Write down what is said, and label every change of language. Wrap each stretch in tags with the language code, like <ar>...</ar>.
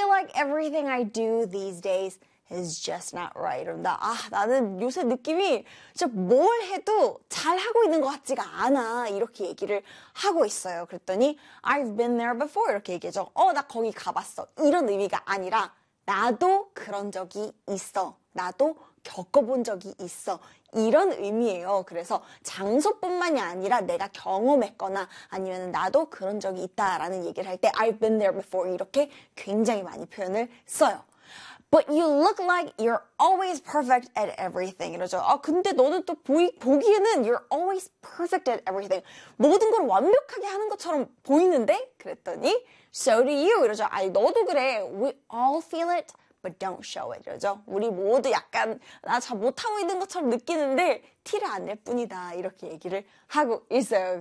<en>like everything I do these days is just not right.</en> <ko>나, 나는 요새 느낌이 진짜 뭘 해도 잘 하고 있는 것 같지가 않아. 이렇게 얘기를 하고 있어요. 그랬더니</ko> <en>I've been there before.</en> <ko>이렇게 얘기하죠. 나 거기 가봤어. 이런 의미가 아니라 나도 그런 적이 있어. 나도 겪어본 적이 있어. 이런 의미예요. 그래서 장소뿐만이 아니라 내가 경험했거나 아니면 나도 그런 적이 있다라는 얘기를 할 때,</ko> <en>I've been there before.</en> <ko>이렇게 굉장히 많이 표현을 써요.</ko> <en>But you look like you're always perfect at everything.</en> <ko>이러죠. 근데 너는 또 보기에는</ko> <en>you're always perfect at everything.</en> <ko>모든 걸 완벽하게 하는 것처럼 보이는데? 그랬더니,</ko> <en>So do you.</en> <ko>이러죠. 아니, 너도 그래.</ko> <en>We all feel it. But don't show it,</en> <ko>그렇죠? 우리 모두 약간 나잘 못하고 있는 것처럼 느끼는데 티를 안낼 뿐이다 이렇게 얘기를 하고 있어요.</ko>